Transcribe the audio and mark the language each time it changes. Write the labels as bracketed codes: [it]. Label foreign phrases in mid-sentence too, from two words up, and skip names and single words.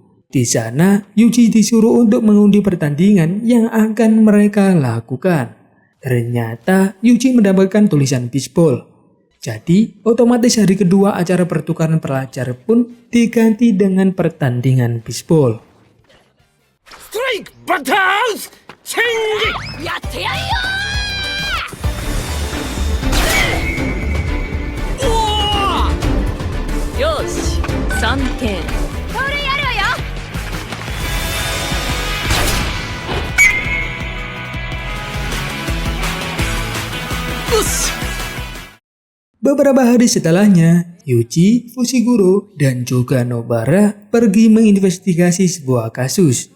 [id] Di sana, Yuji disuruh untuk mengundi pertandingan yang akan mereka lakukan. Ternyata Yuji mendapatkan tulisan bisbol. Jadi, otomatis hari kedua acara pertukaran pelajar pun diganti dengan pertandingan bisbol. [en] Strike battles! Change! [ja] やってやるよ よし3点これやるわよ [id] Beberapa hari setelahnya, Yuji, Fushiguro, dan juga Nobara pergi menginvestigasi sebuah kasus.